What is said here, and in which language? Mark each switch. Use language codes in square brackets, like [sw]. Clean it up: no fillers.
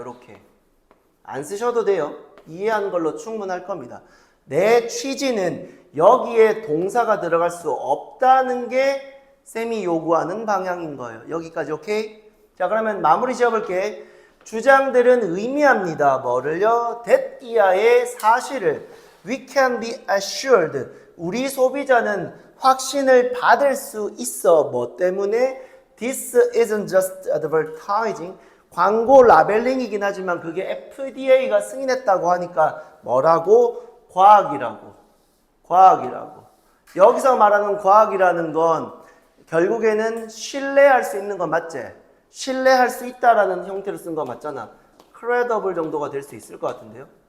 [ko] 이렇게 안 쓰셔도 돼요. 이해한 걸로 충분할 겁니다. 내 취지는 여기에 동사가 들어갈 수 없다는 게 쌤이 요구하는 방향인 거예요. 여기까지 오케이? 자, 그러면 마무리 지어볼게. 주장들은 의미합니다. 뭐를요? [en] that [ko] 이하의 사실을 [en] we can be assured. [ko] 우리 소비자는 확신을 받을 수 있어. 뭐 때문에? [en] This isn't just advertising. [ko] 광고 라벨링이긴 하지만 그게 FDA가 승인했다고 하니까 뭐라고? 과학이라고. 과학이라고. 여기서 말하는 과학이라는 건 결국에는 신뢰할 수 있는 건 맞지? 신뢰할 수 있다라는 형태로 쓴 거 맞잖아. credible 정도가 될 수 있을 것 같은데요.